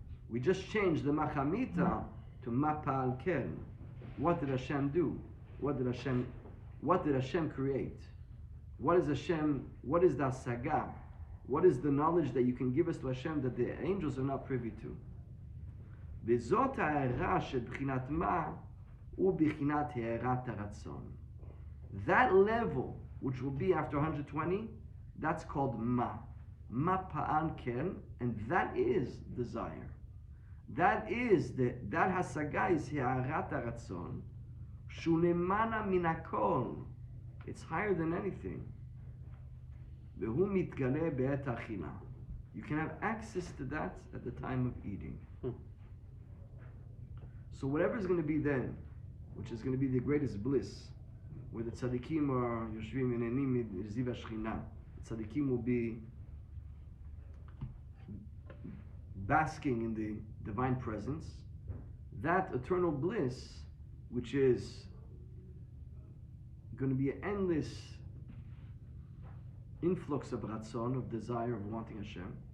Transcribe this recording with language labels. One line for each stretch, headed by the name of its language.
English: We just changed the machamita to ma pa'al ken. What did Hashem do? What did Hashem what did Hashem create? What is Hashem, what is the Hasaga? What is the knowledge that you can give us to Hashem that the angels are not privy to?
Hebrew: וזאת ההערה של בחינת מה הוא בחינת הערת הרצון.
English: That level, which will be after 120, that's called ma. Ma pa'an ken, and that is desire. That is, that hasaga is
Hebrew: הערת הרצון, שהוא למעלה מן הכל.
English: It's higher than anything.
Hebrew: והוא מתגלה בעת האכילה.
English: You can have access to that at the time of eating. So whatever is going to be then, which is going to be the greatest bliss, where the tzaddikim are
Hebrew: yoshvim v'nehenim mizziv hashchina,
English: the tzaddikim will be basking in the divine presence, that eternal bliss, which is going to be an endless influx of ratzon, of desire, of wanting Hashem.